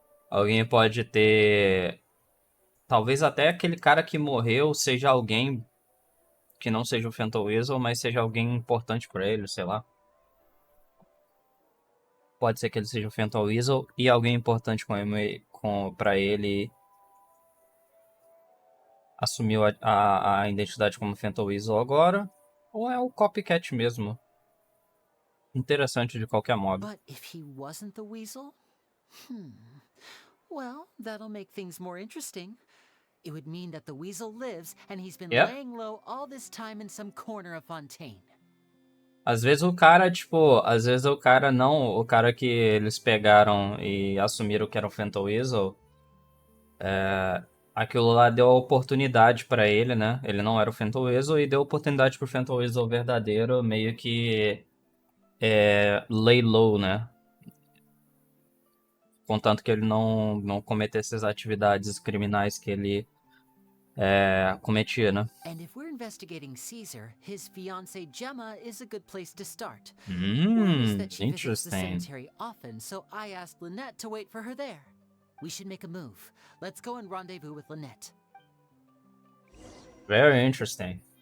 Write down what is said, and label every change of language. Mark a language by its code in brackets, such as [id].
[pt] Alguém pode ter. Talvez até aquele cara que morreu seja alguém que não seja o Phantom Weasel, mas seja alguém importante pra ele, sei lá. Pode ser que ele seja o Phantom Weasel e alguém importante pra ele assumiu a identidade como Phantom Weasel agora. Ou é o copycat mesmo. Interessante de qualquer modo. [en] But if he wasn't the Weasel? Well, that'll make things more interesting. It would mean that the Weasel lives and he's been Yep. laying low all this time in some corner of Fontaine. [pt] Às vezes o cara, tipo, às vezes o cara não, o cara que eles pegaram e assumiram que era o Phantom Weasel, aquilo lá deu a oportunidade pra ele, né? Ele não era o Phantom Weasel e deu oportunidade pro Phantom Weasel verdadeiro meio que [en] lay low, [pt] né? Contanto que ele não cometesse as atividades criminais que ele cometia, né? [en] And if we're investigating Caesar, his fiancée Gemma is a good place to start. Word is that she visits the Interesting. cemetery often, so I asked Lynette to wait for her there. We should make a move. Let's go and rendezvous with Lynette. Very interesting.